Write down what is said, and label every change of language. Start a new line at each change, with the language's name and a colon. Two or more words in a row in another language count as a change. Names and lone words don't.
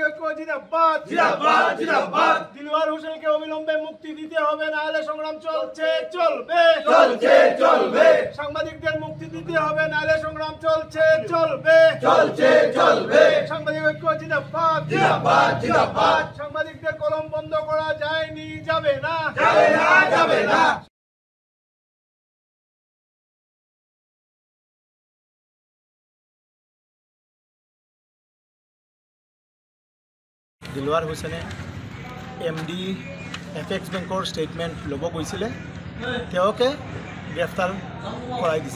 Bangla: ঐক্য জিন্দাবাদ দিলওয়ার হোসেনকে অবিলম্বে মুক্তি দিতে হবে, না হলে সংগ্রাম চলবে সাংবাদিকদের মুক্তি দিতে হবে, না হলে সংগ্রাম চলবে সাংবাদিক ঐক্য জিন্দাবাদ সাংবাদিকদের কলম বন্ধ করা যায়নি, যাবে না
Assamese: দিলওয়াৰ হুছেইনে এমডি এপেক্স বেংকৰ ষ্টেটমেণ্ট ল'ব গৈছিলে, তেওঁকে গ্ৰেপ্তাৰ কৰাই দিছে।